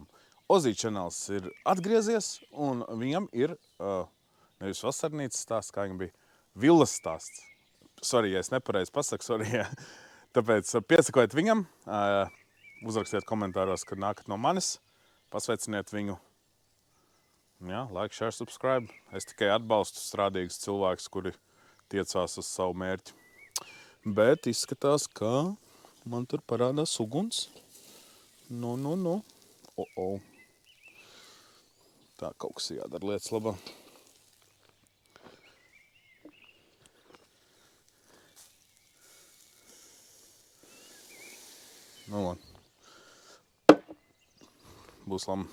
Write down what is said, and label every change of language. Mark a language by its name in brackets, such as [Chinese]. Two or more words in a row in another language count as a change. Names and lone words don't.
[Latvian] Ozī čanels ir atgriezies, un viņam ir nevis vasarnīcas stāsts, kā viņam bija, villas stāsts. Sorry, ja es nepareizi pasaku, sorry. Ja. Tāpēc piesakojiet viņam, uzrakstiet komentāros, kad nākat no manis, pasveiciniet viņu. Jā, [English] like, share, subscribe. [Latvian] Es tikai atbalstu strādīgus cilvēkus, kuri tiecās uz savu mērķi. Bet izskatās, ka man tur parādās uguns. Nu. Tā kaut kas jādara lietas labā. Būs labi.